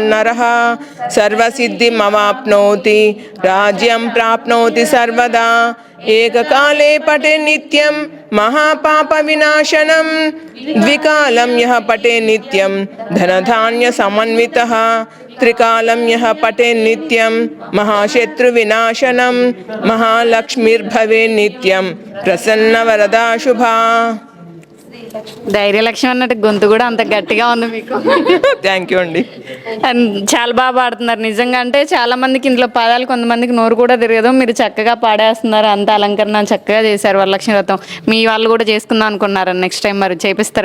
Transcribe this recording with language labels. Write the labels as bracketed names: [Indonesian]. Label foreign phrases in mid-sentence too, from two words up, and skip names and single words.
[Sanskrit] नरः सर्वसिद्धिमवाप्नोति राज्यं प्राप्नोति सर्वदा एककाले पठे नित्यं महापापविनाशनं द्विकालं यः पठे नित्यं धनधान्यसमन्वितः त्रिकालं यः पठे नित्यं महाशत्रुविनाशनं महालक्ष्मीर्भवे नित्यं प्रसन्नवरदा शुभा [Telugu] ధైర్యలక్ష్మి అన్నట్టు గొంతు కూడా అంత గట్టిగా ఉంది మీకు. [English] Thank you [Telugu] అండి. అండ్ చాలా బాగా పాడుతున్నారు నిజంగా. అంటే చాలా మందికి ఇంట్లో పదాలు కొంతమందికి నోరు కూడా తిరగదు. మీరు చక్కగా పాడేస్తున్నారు, అంత అలంకరణ చక్కగా చేశారు వరలక్ష్మి వ్రతం. మీ వాళ్ళు కూడా చేసుకుందాం అనుకున్నారు, [English] next time [Telugu] మరి చేపిస్తారా?